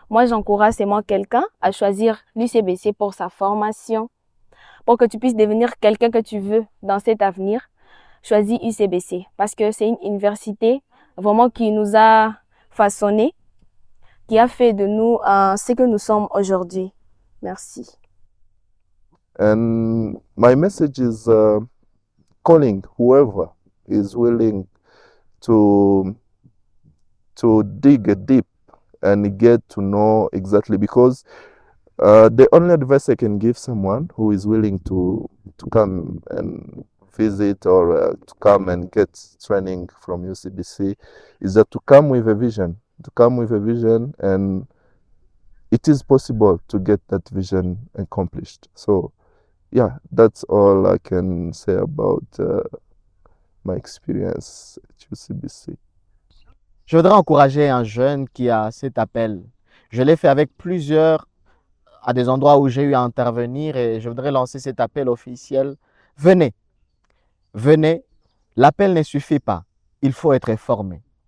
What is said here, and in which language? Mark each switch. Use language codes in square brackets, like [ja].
[fr] Moi, j'encourage seulement quelqu'un à choisir l'UCBC pour sa formation, pour que tu puisses devenir quelqu'un que tu veux dans cet avenir. Choisis UCBC parce que c'est une université vraiment qui nous a façonné, qui a fait de nous ce que nous sommes aujourd'hui. Merci. [en] And my message is calling whoever is willing to dig deep and get to know exactly, because the only advice I can give someone who is willing to come and visit or to come and get training from UCBC is that to come with a vision, and it is possible to get that vision accomplished. So yeah, that's all I can say about my experience at UCBC. [fr] Je voudrais encourager un jeune qui a cet appel. Je l'ai fait avec plusieurs à des endroits où j'ai eu à intervenir et je voudrais lancer cet appel officiel. Venez, venez, l'appel ne suffit pas, il faut être formé.